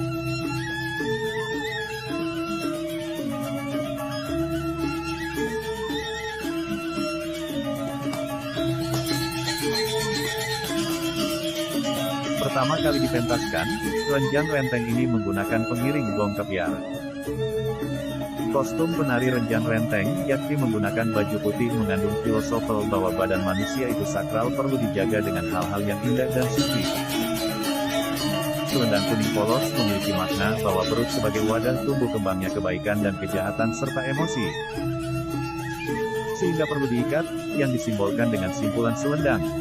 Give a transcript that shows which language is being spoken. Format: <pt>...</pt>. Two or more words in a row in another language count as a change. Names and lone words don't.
<id>Pertama kali dipentaskan, Renjang Renteng ini menggunakan pengiring gong kepiar. Kostum penari Renjang Renteng, yakni menggunakan baju putih, mengandung filosofal bahwa badan manusia itu sakral, perlu dijaga dengan hal-hal yang indah dan suci. Selendang kuning polos memiliki makna bahwa perut sebagai wadah tumbuh kembangnya kebaikan dan kejahatan serta emosi, sehingga perlu diikat, yang disimbolkan dengan simpulan selendang.</id>